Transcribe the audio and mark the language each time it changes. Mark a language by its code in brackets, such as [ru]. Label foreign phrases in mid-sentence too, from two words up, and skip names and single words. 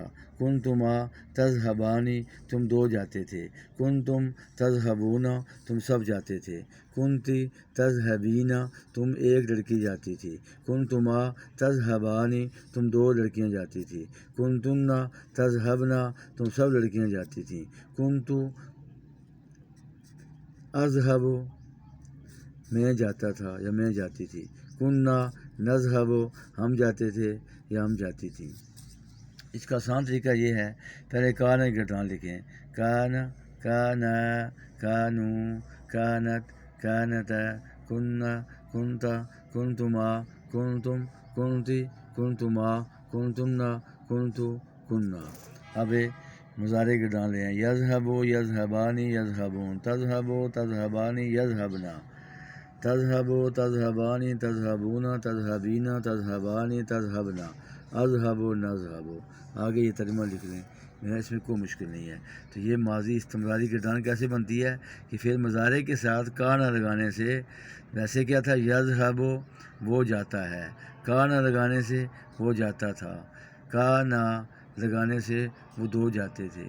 [ar] کنتما تذہبانی [ur] تم دو جاتے تھے، [ar] کنتم تذہبون [ur] تم سب جاتے تھے، [ar] کنتی تذہبین [ur] تم ایک لڑکی جاتی تھی، [ar] کنتما تذہبانی [ur] تم دو لڑکیاں جاتی تھی، [ar] کنتنا تذہبنا [ur] تم سب لڑکیاں جاتی تھیں، [ar] کنتو اذہب [ur] میں جاتا تھا یا میں جاتی تھی، [ar] کننا نذہب [ur] ہم جاتے تھے یا ہم جاتی تھی۔ اس کا آسان طریقہ یہ ہے، پہلے کانا کی گردان لکھیں، [ar] کان، کانا، کانو، کانت، کانتا، کننا، کنتا، کنتما، کنتم، کنتی، کنتما، کنتنا، کنتو، کننا۔ [ur] اب مضارع کی گردان لیں، [ar] یذہب یذہبانی یذہبون، تذہب تذہبانی یذہبنا، تذہب تذہبانی تذہبون، تذہبین تذہبانی تذہبنا، اذہب نذہب۔ [ur] آگے یہ ترجمہ لکھ لیں، اس میں کوئی مشکل نہیں ہے۔ تو یہ ماضی استمراری گردان کیسے بنتی ہے کہ پھر مضارع کے ساتھ کانا لگانے سے، ویسے کیا تھا، یذہب وہ جاتا ہے، کانا لگانے سے وہ جاتا تھا، کانا لگانے سے وہ دو جاتے تھے۔